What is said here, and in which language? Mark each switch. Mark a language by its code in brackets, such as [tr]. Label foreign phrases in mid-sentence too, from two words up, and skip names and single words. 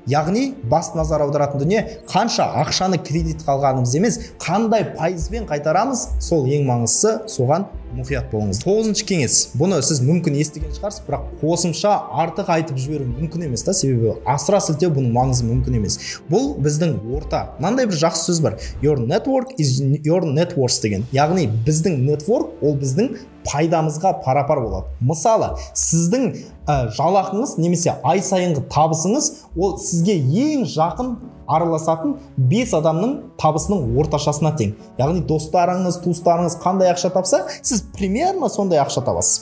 [kk] Яғни басты назар аударатын дүние, қанша ақшаны кредит қалғанымыз емес, қандай пайызбен қайтарамыз, сол ең маңыздысы, соған мұқият болыңыз. 9-шы кеңес. Бұны сіз мүмкін естіген шығарсыз, бірақ қосымша артық айтып жіберу мүмкін емес та, себебі асыра сілтеу бұның маңызы мүмкін емес. Бұл біздің орта. Мынандай бір жақсы сөз бар. [en] Your network is your net worth [kk] деген. Яғни біздің network ол біздің пайдамызға пара-пар болады. Мысалы, сіздің жалақыңыз немесе ай сайынғы табысыңыз ол сізге ең жақын араласатын 5 адамның табысының орташасына тең. Яғни достарыңыз, туыстарыңыз қандай ақша тапса, сіз примерно сондай ақша табасыз.